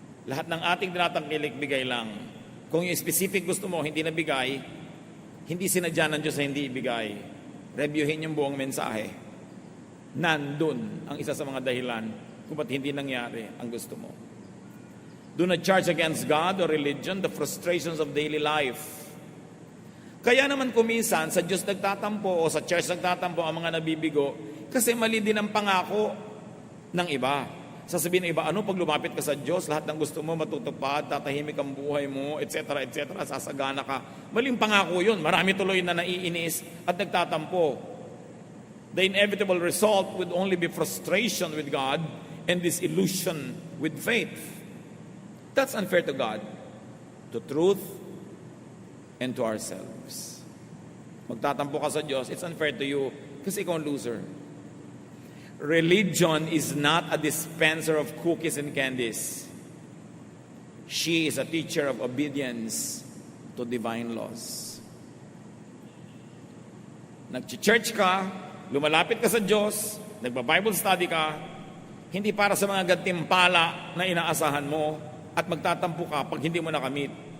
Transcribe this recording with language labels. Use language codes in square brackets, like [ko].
[tl] Lahat ng ating tinatangkilik, bigay lang. Kung yung specific gusto mo, hindi nabigay, hindi sinadya ng Diyos na hindi ibigay. Reviewin yung buong mensahe. Nandun ang isa sa mga dahilan kung ba't hindi nangyari ang gusto mo. [en] Do not charge against God or religion the frustrations of daily life. [tl] Kaya naman kuminsan sa Diyos nagtatampo o sa church nagtatampo ang mga nabibigo kasi mali din ang pangako ng iba. Sasabihin ng iba, ano pag lumapit ka sa Diyos, lahat ng gusto mo matutupad, tatahimik ang buhay mo, etc., etc., sasagana ka. Maling pangako yun. Marami tuloy na naiinis at nagtatampo. [en] The inevitable result would only be frustration with God and disillusion with faith. That's unfair to God, to truth, and to ourselves. [tl] Magtatampo ka sa Diyos, [en] it's unfair to you [tl] kasi ikaw ang loser. [en] Religion is not a dispenser of cookies and candies. She is a teacher of obedience to divine laws. [tl] Nag-church ka, lumalapit ka sa Diyos, nagba-Bible study ka, hindi para sa mga gantimpala na inaasahan mo at magtatampo ka pag hindi mo nakamit.